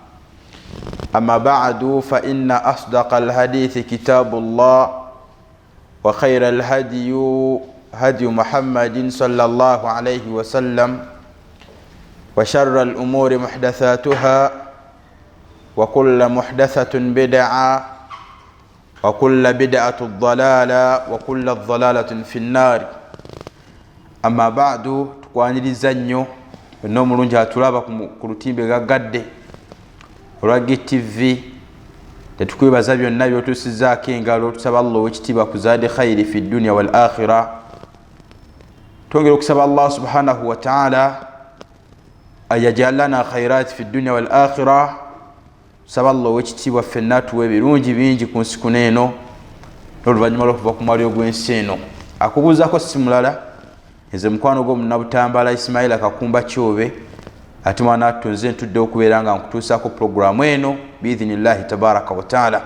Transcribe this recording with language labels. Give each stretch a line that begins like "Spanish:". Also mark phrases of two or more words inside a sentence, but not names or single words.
Arabic: أما بعد، فإن أصدق الحديث كتاب الله، وخير الهدي هدي محمد صلى الله عليه وسلم، وشر الأمور محدثاتها، وكل محدثة بدعة، وكل بدعة ضلالة، وكل الضلالة في النار. أما بعد،
Ganda: tukwaniriza nnyo n'omulungi atulaba ku lutimbe gagadde olwa GTV. Tetukwebaza byonna byotusizaako engalo, tusaba Allah ow'ekitiibwa kuzaade
Arabic: خيري في الدنيا والآخرة.
Ganda: Twongera okusaba Allah
Arabic: سبحانه وتعالى أن يجعل لنا خيرات في الدنيا والآخرة.
Ganda: Tusaba Allah ow'ekitiibwa ffenna atuwa ebirungi bingi ku nsi kuno eno n'oluvannyuma lw'okuva ku mwali ogw'ensi eno. Akubuuzaako si mulala, nze mukwano gw'omunnabutambala Ismaila Kakumba Kyobe, ate mwana wattu nze ntudde okubeera nga nkutuusaako pulogulaamu eno
Arabic: بإذن الله تبارك وتعالى.